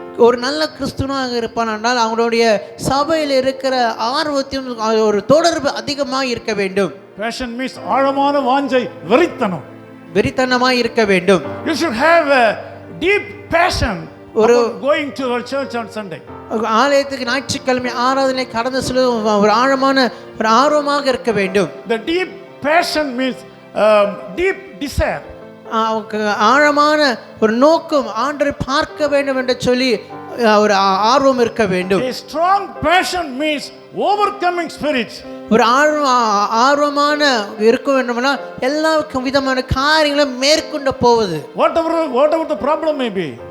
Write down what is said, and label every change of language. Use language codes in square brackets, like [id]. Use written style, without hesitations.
[ta] ஒரு நல்ல கிறிஸ்துவனாக இருப்பான் என்றால் அவங்களுடைய சபையில் இருக்கிற ஆர்வத்தையும் ஒரு தொடர்பு அதிகமாக இருக்க வேண்டும். [en] Passion means [ta] ஆழமான வாஞ்சை, வெறித்தனமாக இருக்க வேண்டும். [en] You should have a deep passion about going to your church on Sunday. [ta] ஆலயத்துக்கு ஞாயிற்றுக்கிழமை ஆராதனை கடந்து செல்வது ஒரு ஆழமான ஒரு ஆர்வமாக இருக்க வேண்டும். [en] The deep passion means deep desire. [ta] ஆழமான ஒரு நோக்கம், ஆண்டவரை பார்க்க வேண்டும் என்று சொல்லி ஒரு ஆர்வம் இருக்க வேண்டும். [en] A strong passion means overcoming spirit. [ta] ஒரு ஆர்வமான இருக்க வேண்டும்னா எல்லா விதமான காரியங்களும் மேற்கொண்டு போவது. [en] Whatever the problem may be.